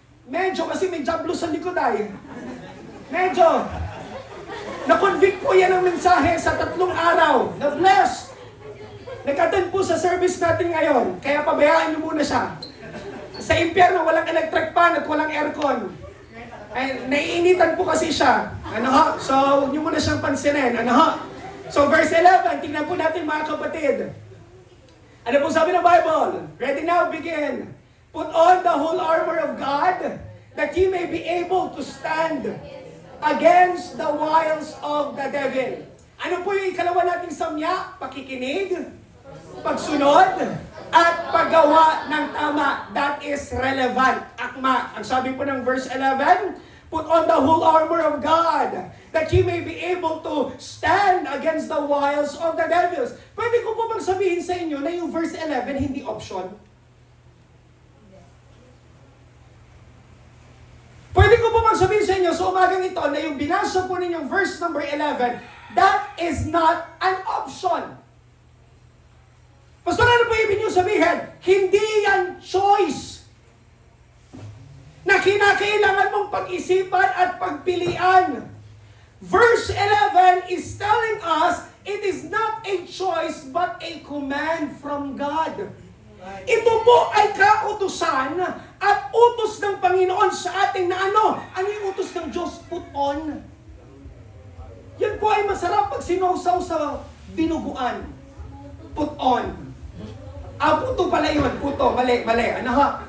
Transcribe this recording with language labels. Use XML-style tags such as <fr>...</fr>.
<tl>Medyo kasi may jablo sa likod ay. Medyo. Na-convict po yan ang mensahe sa 3 araw. Na-bless. Nag-attend po sa service natin ngayon. Kaya pabayaan niyo muna siya. Sa impyerno, walang electric fan at walang aircon. Ay, naiinitan po kasi siya. Ano ho? So, huwag niyo muna siyang pansinin. Ano ho? So, verse 11. Tingnan po natin mga kapatid. Ano po sabi ng Bible?</tl> <en>Ready now, begin. Put on the whole armor of God, that ye may be able to stand against the wiles of the devil.</en> <tl>Ano po yung ikalawa nating samya? Pakikinig, pagsunod, at paggawa ng tama.</tl> <en>That is relevant.</en> <tl>Akma. Ang sabi po ng verse 11,</tl> <en>put on the whole armor of God, that ye may be able to stand against the wiles of the devils.</en> <tl>Pwede ko po bang sabihin sa inyo na yung verse 11 hindi option? Pwede ko po bang sabihin sa inyo sa umagang ito na yung binasa po ninyong verse number 11,</tl> <en>that is not an option.</en> <tl>Pastor, ano po ibig niyo sabihin? Hindi yan choice na kinakailangan mong pag-isipan at pagpilian.</tl> <en>Verse 11 is telling us, it is not a choice but a command from God.</en> <tl>Ito po ay kautusan at utos ng Panginoon sa atin na ano? Ano yung utos ng Diyos?</tl> <en>Put on.</en> <tl>Yan po ay masarap pag sinausaw sa dinuguan. Put on. Puto pala yun. Puto. Mali. Ano ha?</tl>